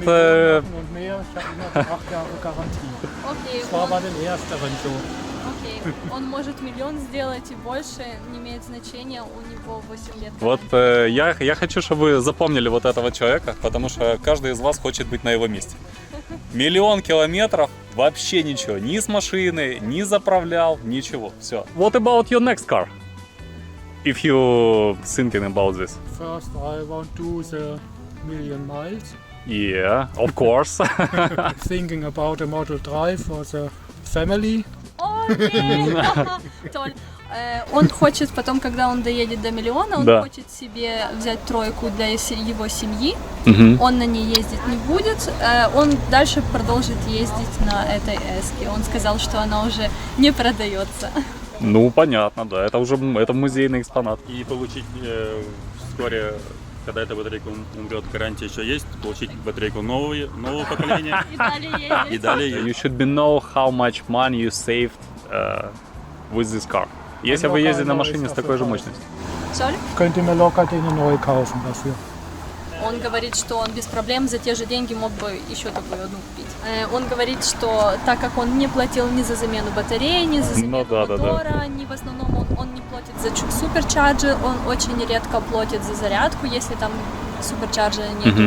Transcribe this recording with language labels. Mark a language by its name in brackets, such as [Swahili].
[German] die Millionen machen und mehr. Ich habe immer 8 Jahre Garantie. [Russian] Окей, [German] Das war [Russian] он, [German] bei den ersteren so. [Russian] окей. Он может миллион сделать и больше, не имеет значения, у него 8 лет. Вот я хочу, чтобы вы запомнили вот этого человека, потому что каждый из вас хочет быть на его месте. 1 000 000 километров, вообще ничего, ни с машины, ни заправлял, ничего, все. [English] What about your next car? If you thinking about this? First I want to do the million miles. Yeah, of course. Thinking about a Model 3 for the family. [Russian] Окей, Толь. Он хочет потом, когда он доедет до миллиона, он Да. хочет себе взять тройку для его семьи. Мгм. Он на ней ездить не будет. Он дальше продолжит ездить на этой эске. Он сказал, что она уже не продается. Ну, понятно, да, это музейный экспонат. И получить вскоре, когда эта батарейка умрет, гарантия еще есть, получить батарейку нового поколения И далее ездить. и далее [English] You should be know how much money you saved with this car. [Russian] Если вы ездите на машине с такой же мощностью. Соль? [German] Ich könnte mir locker den neu kaufen dafür. [Russian] Он говорит, что он без проблем за те же деньги мог бы еще такую одну купить. Он говорит, что так как он не платил ни за замену батареи, ни за замену да. мотора, ни в основном он не платит за суперчарджер, он очень редко платит за зарядку, если там суперчарджера нет.